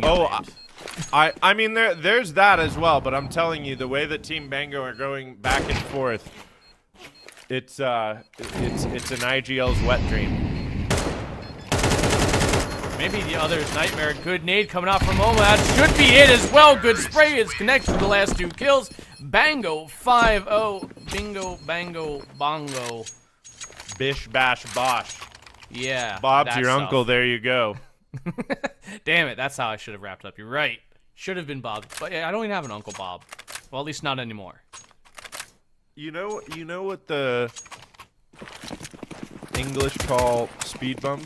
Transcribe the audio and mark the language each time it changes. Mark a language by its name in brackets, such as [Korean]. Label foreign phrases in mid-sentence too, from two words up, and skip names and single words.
[English] I mean, there's that as well, but I'm telling you, the way that Team Bango are going back and forth, it's an IGL's wet dream. Maybe the other's nightmare. Good nade coming out from Oma. That should be it as well. Good spray. It's connected to the last two kills. Bango 5-0. Bingo, bango, bongo. Bish, bash, bosh. Yeah. Bob's your uncle. There you go. Damn it. That's how I should have wrapped up. You're right. Should have been Bob. But yeah, I don't even have an Uncle Bob. Well, at least not anymore. You know what the English call speed bumps?